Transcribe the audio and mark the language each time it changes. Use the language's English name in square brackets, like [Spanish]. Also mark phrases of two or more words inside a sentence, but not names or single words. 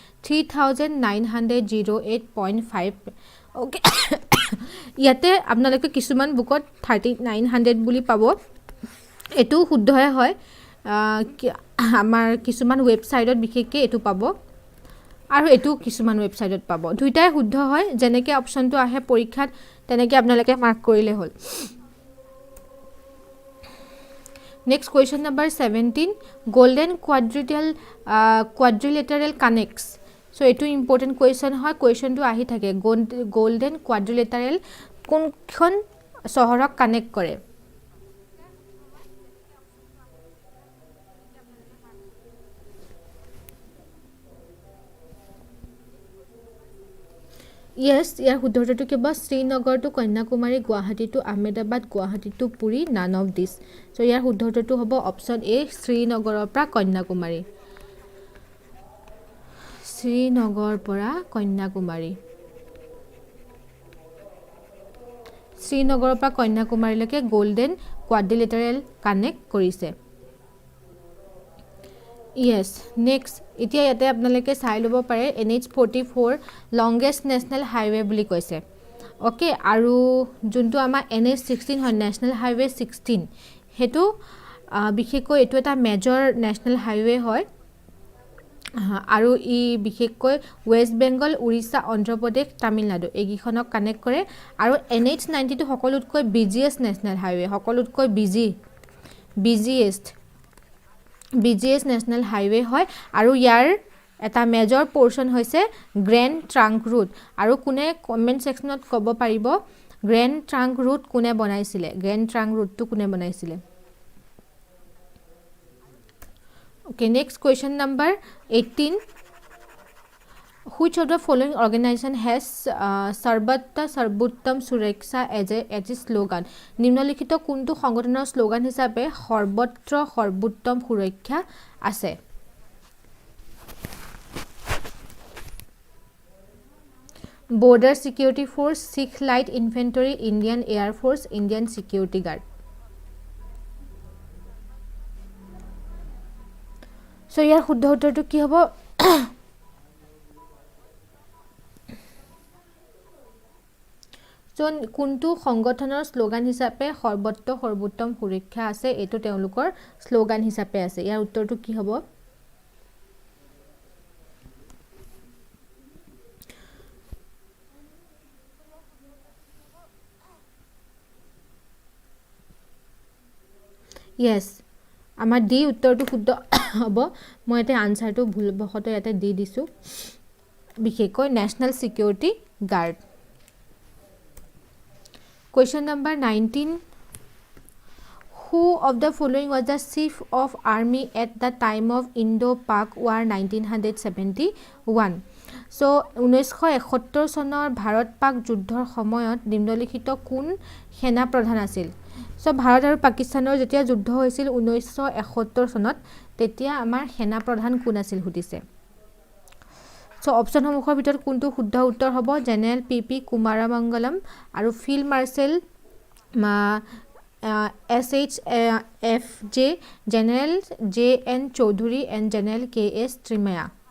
[Assamese] 3908.5 ওকে ইয়াতে আপোনালোকে কিছুমান বুকত 3900 বুলি পাব এটো শুদ্ধই হয় আমাৰ কিছুমান ওয়েবসাইটত বিশেষকৈ এটো পাব আৰু এটো কিছুমান ওয়েবসাইটত পাব দুইটাই শুদ্ধ হয় যেনেকৈ অপচনটো আহে পৰীক্ষাত তেনেকৈ আপোনালোকে মাৰ্ক কৰিলে হ'ল [English] Next question number 17 golden quadrilateral connects [Assamese] ছ' এটো [English] important question [Assamese] hoy question to ahi thake [English] golden quadrilateral [Assamese] কোনখন চহৰক [English] connect kore [Assamese] Yes ইয়াৰ শুদ্ধ উত্তৰটো কিবা শ্ৰীনগৰ টু কন্যাকুমাৰী গুৱাহাটী টু আহমেদাবাদ গুৱাহাটী টু পুৰী [English] none of this [Assamese] so ইয়াৰ শুদ্ধ উত্তৰটো হ'ব অপচন A শ্ৰীনগৰৰ পৰা কন্যাকুমাৰী শ্ৰীনগৰৰ পৰা কন্যাকুমাৰী শ্ৰীনগৰৰ পৰা কন্যাকুমাৰীলৈকে [English] golden quadrilateral connect [Assamese] কৰিছে [English] Yes next [Assamese] এতিয়া ইয়াতে আপোনালোকে চাই লব পাৰে NH44 [English] longest national highway [Assamese] বুলি কৈছে ওকে আৰু যোনটো আমাৰ NH16 হয় [English] national highway 16 [Assamese] হেতু বিশেষকৈ এটো এটা [English] major national highway [Assamese] হয় আৰু ই বিশেষকৈ ওয়েষ্ট বেংগল উৰিষ্যা অন্ধ্ৰপ্ৰদেশ তামিলনাডু এগিখনক কানেক্ট কৰে আৰু NH90 টো সকলোতকৈ [English] busiest national highway [Assamese] সকলোতকৈ [English] busiest national highway [Assamese] হয় আৰু ইয়াৰ এটা মেজৰ পোৰশন হৈছে গ্ৰেন্ড ট্ৰাংক ৰুট আৰু কোনে [English] comment section [Assamese] ক'ব পাৰিব গ্ৰেন্ড ট্ৰাংক ৰুট কোনে বনাইছিলে গ্ৰেন্ড ট্ৰাংক ৰুটটো কোনে বনাইছিলে [English] Okay next question number 18 Which of the following organization has Sarbatta Sarbuttam Suraksha as a slogan? [Assamese] নিম্নলিখিত কোনটো সংগঠনৰ স্লোগান হিচাপে সৰ্বত্ৰ সৰ্বোত্তম সুৰক্ষা আছে? [English] Border Security Force, Sikh Light Infantry, Indian Air Force, Indian Security Guard. [Assamese] So ইয়াৰ শুদ্ধ উত্তৰটো কি হ'ব? কোনটো সংগঠনৰ স্লোগান হিচাপে সৰ্বত্ৰ সৰ্বোত্তম সুৰক্ষা আছে এটো তেওঁলোকৰ স্লোগান হিচাপে আছে ইয়াৰ উত্তৰটো কি হ'ব yes আমাৰ ডি উত্তৰটো শুদ্ধ হ'ব মই এটা আনসাৰটো ভুলবশত ইয়াতে দি দিছো বিশেষকৈ নেশনাল সিকিউৰিটি গাৰ্ড [English] Question number 19. Who of the following was the chief of army at the time of Indo-Pak War 1971? [Assamese] So, 1971 চনৰ ভাৰত-পাক যুদ্ধৰ সময়ত নিম্নলিখিত কোন সেনা প্ৰধান আছিল? So, ভাৰত আৰু পাকিস্তানৰ যেতিয়া যুদ্ধ হৈছিল 1971 চনত তেতিয়া আমাৰ সেনা প্ৰধান কোন আছিল সুধিছে [English] So option [Assamese] সমুখৰ ভিতৰত কোনটো শুদ্ধ উত্তৰ হ'ব জেনেৰেল পিপি কুমাৰামঙ্গলম আৰু ফিল্ড মাৰ্শাল SHFJ জেনেৰেল JN চৌধুৰী এণ্ড জেনেৰেল KS ত্ৰিমায়া